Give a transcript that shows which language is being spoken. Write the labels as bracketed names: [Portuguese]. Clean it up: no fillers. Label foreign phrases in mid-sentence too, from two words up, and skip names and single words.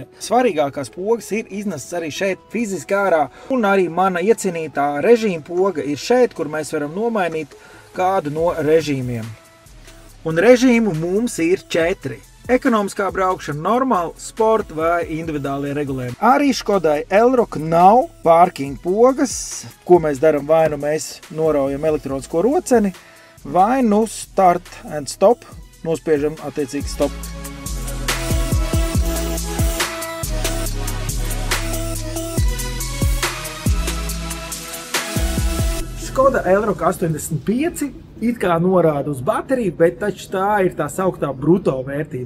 [Latvian] Svarīgākās pogas ir iznests arī šeit fiziski ārā, un arī mana iecienītā režīma poga ir šeit, kur mēs varam nomainīt kādu no režīmiem. Un režīmu mums ir 4. Ekonomiskā braukšana, normāla, sporta vai individuālie regulējumi. Arī Škodai Elroq nav parking pogas, ko mēs darām, vai nu mēs noraujam elektronisko roceni, vai nu [English] start and stop, [Latvian] nospiežam attiecīgi stop. Škoda Elroq 85 it kā norāda uz bateriju, bet taču tā ir tā sauktā bruto vērtība.